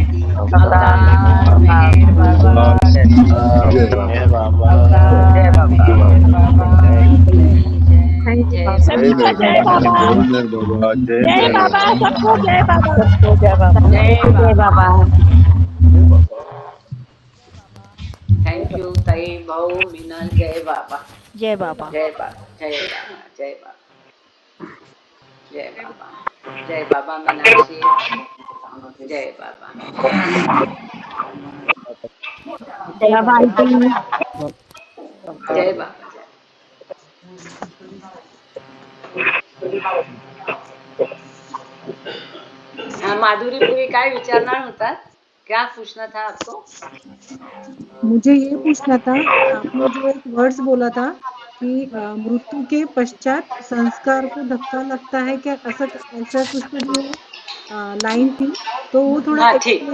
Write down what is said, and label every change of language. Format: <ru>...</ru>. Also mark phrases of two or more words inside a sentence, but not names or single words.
<hi>अवतार मेहर बाबा की जय. मेहर बाबा अवतार मेहर बाबा की जय.</hi> <en>Thank you</en> <hi>जय बाबा. जय सबको मेहर जय बाबा, बाबा. जय मेहर बाबा, जय जय मेहर बाबा, बाबा. सबको जय बाबा. सबको जय बाबा. जय जय बाबा. बाबा.</hi> <en>Thank you</en> <hi>ताई भाऊ मीनल. जय बाबा. जय बाबा. जय बाबा. जय बाबा. जय बाबा. जय बाबा. जय बाबा मीनाक्षी. जय बाबा. जय बाबा आंटी. जय बाबा. हाँ माधुरी पुरी</hi> <mr>काय विचारणार होता.</mr> <hi>क्या पूछना था आपको. मुझे ये पूछना था, आपने जो एक वर्ड्स बोला था कि मृत्यु के पश्चात संस्कार को धक्का लगता है क्या, ऐसा कुछ तो जो लाइन थी, तो वो थोड़ा हाँ ठीक.</hi>